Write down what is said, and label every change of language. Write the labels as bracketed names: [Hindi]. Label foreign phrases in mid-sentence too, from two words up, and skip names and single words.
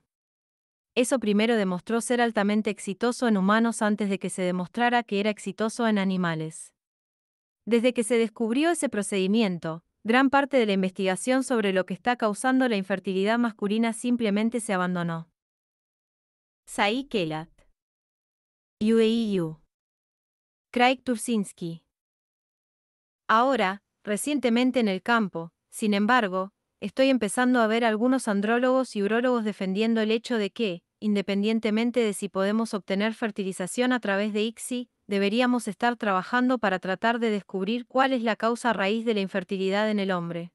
[Spanish] Eso primero demostró ser altamente exitoso en humanos antes de que se demostrara que era exitoso en animales. Desde que se descubrió ese procedimiento, gran parte de la investigación sobre lo que está causando la infertilidad masculina simplemente se abandonó. Saí Kelat. UAEU. Craig Tursinski. Ahora, recientemente en el campo, sin embargo, estoy empezando a ver algunos andrólogos y urólogos defendiendo el hecho de que, independientemente de si podemos obtener fertilización a través de ICSI, deberíamos estar trabajando para tratar de descubrir cuál es la causa raíz de la infertilidad en el hombre.